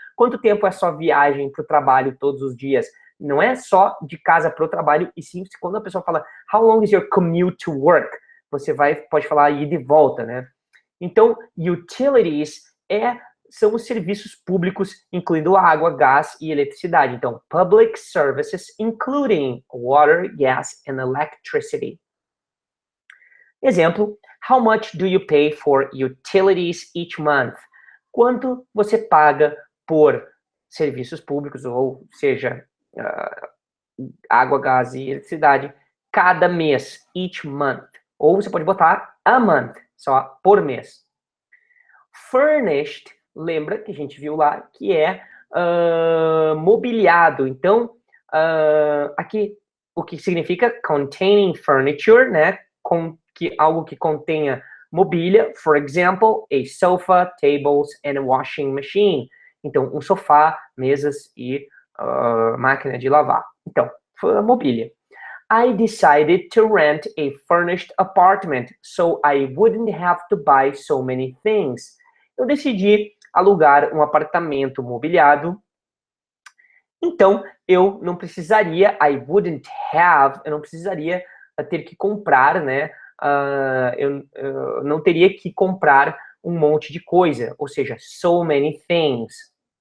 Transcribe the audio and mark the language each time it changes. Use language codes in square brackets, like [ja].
[pt] Quanto tempo é a sua viagem para o trabalho todos os dias? Não é só de casa para o trabalho, e sim, quando a pessoa fala [en] How long is your commute to work? [pt] Você pode falar ir de volta, né? Então, utilities são os serviços públicos, incluindo água, gás e eletricidade. [en] Então, public services, including water, gas and electricity. Exemplo, how much do you pay for utilities each month? [pt] Quanto você paga por serviços públicos, ou seja, água, gás e eletricidade, cada mês, [en] each month. [pt] Ou você pode botar [en] a month, [pt] só por mês. Furnished lembra que a gente viu lá que é mobiliado. Então, aqui o que significa [en] containing furniture, [pt] né? Algo que contenha mobília, [en] for example, a sofa, tables and a washing machine. [pt] Então, um sofá, mesas e máquina de lavar. Então, foi a mobília. [en] I decided to rent a furnished apartment so I wouldn't have to buy so many things. [pt] Eu decidi alugar um apartamento mobiliado. Então, eu não precisaria, eu não precisaria ter que comprar, né? Eu não teria que comprar um monte de coisa, ou seja, [en] so many things.